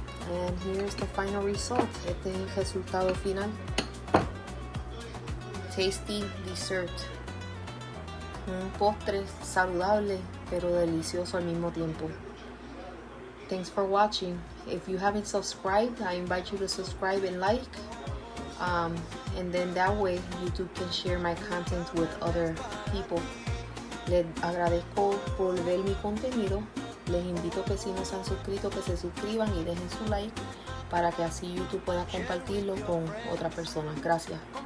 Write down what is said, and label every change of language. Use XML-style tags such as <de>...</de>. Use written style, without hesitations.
<en>And here's the final result.</en> <es>Este es el resultado final.</es> <en>Tasty dessert.</en> <es>Un postre saludable pero delicioso al mismo tiempo.</es> <en>Thanks for watching. If you haven't subscribed, I invite you to subscribe and like. And then that way YouTube can share my content with other people.</en> <es>Les agradezco por ver mi contenido. Les invito que si no se han suscrito que se suscriban y dejen su like para que así YouTube pueda compartirlo con otras personas. Gracias.</es>